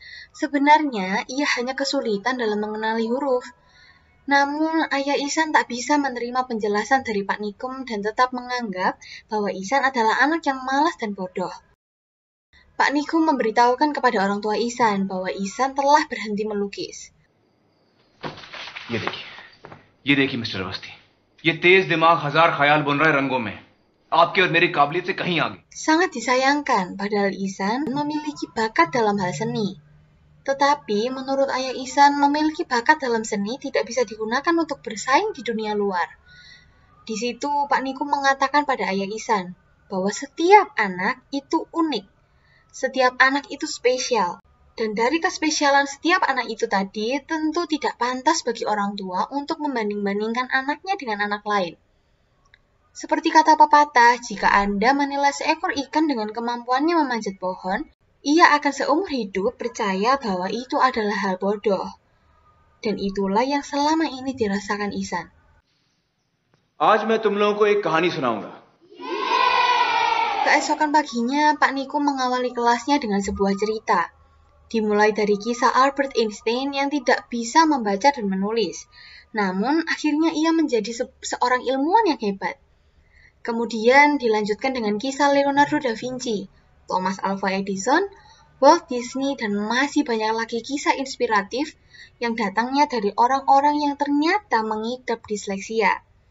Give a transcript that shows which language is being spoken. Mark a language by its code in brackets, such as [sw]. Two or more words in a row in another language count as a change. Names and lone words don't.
[id] Sebenarnya ia hanya kesulitan dalam mengenali huruf. Namun ayah Ihsan tak bisa menerima penjelasan dari Pak Nikum dan tetap menganggap bahwa Ihsan adalah anak yang malas dan bodoh. Pak Nikum memberitahukan kepada orang tua Ihsan bahwa Ihsan telah berhenti melukis. [hi] ये देखिए मिस्टर अवस्थी, ये तेज दिमाग हजार ख्याल बुन रहा है रंगों में, आपकी और मेरी काबिलियत से कहीं आगे. [id] Sangat disayangkan, padahal Ihsan memiliki bakat dalam hal seni. Tetapi menurut ayah Ihsan, memiliki bakat dalam seni tidak bisa digunakan untuk bersaing di dunia luar. Di situ Pak Nikum mengatakan pada ayah Ihsan bahwa setiap anak itu unik, setiap anak itu spesial. Dan dari kespesialan setiap anak itu tadi, tentu tidak pantas bagi orang tua untuk membanding-bandingkan anaknya dengan anak lain. Seperti kata pepatah, jika Anda menilai seekor ikan dengan kemampuannya memanjat pohon, ia akan seumur hidup percaya bahwa itu adalah hal bodoh. Dan itulah yang selama ini dirasakan Ihsan. [hi] आज मैं तुम लोगों को एक कहानी सुनाऊंगा. [id] Keesokan paginya, Pak Nikum mengawali kelasnya dengan sebuah cerita. Dimulai dari kisah Albert Einstein yang tidak bisa membaca dan menulis. Namun, akhirnya ia menjadi seorang ilmuwan yang hebat. Kemudian dilanjutkan dengan kisah Leonardo da Vinci, Thomas Alva Edison, Walt Disney, dan masih banyak lagi kisah inspiratif yang datangnya dari orang-orang yang ternyata mengidap disleksia.